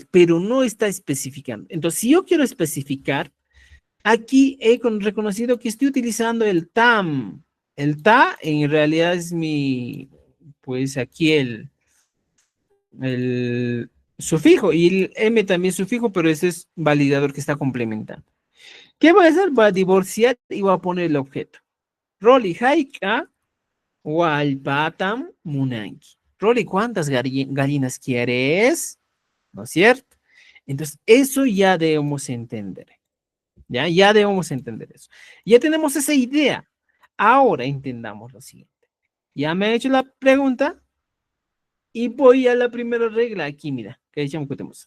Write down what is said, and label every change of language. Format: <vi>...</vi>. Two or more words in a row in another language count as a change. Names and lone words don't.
<es>Pero no está especificando. Entonces, si yo quiero especificar, aquí he reconocido que estoy utilizando el TAM. El TA en realidad es mi, pues aquí el sufijo y el M también sufijo, pero ese es validador que está complementando. ¿Qué voy a hacer? Voy a divorciar y voy a poner el objeto.</es> <qu>Roli haika walpatam munanki. Roli,</qu> <es>¿cuántas gallinas quieres? ¿No es cierto? Entonces, eso ya debemos entender. Ya debemos entender eso. Ya tenemos esa idea. Ahora entendamos lo siguiente. Ya me he hecho la pregunta y voy a la primera regla aquí, mira, que tenemos.</es>